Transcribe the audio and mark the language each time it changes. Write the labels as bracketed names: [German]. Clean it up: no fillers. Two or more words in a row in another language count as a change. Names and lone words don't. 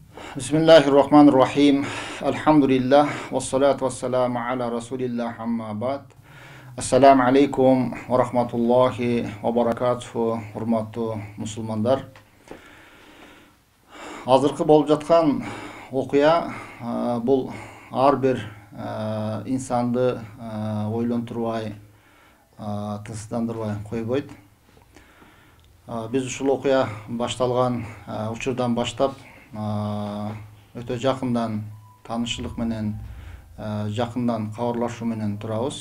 [Arabic] بسم الله الرحمن الرحيم. الحمد لله. والصلاة والسلام على رسول الله أما بعد. السلام عليكم ورحمة الله وبركاته. [Kyrgyz] Hurmatlı musulmanдар. Азыркы болуп жаткан окуя бул ар бир инсанды ойлонтурбай, тынчсыздандырбай койбойт. Биз ушул окуя башталган учурдан баштап өтө жакындан таанышчылык менен жакындан кабарлашуу менен турабыз.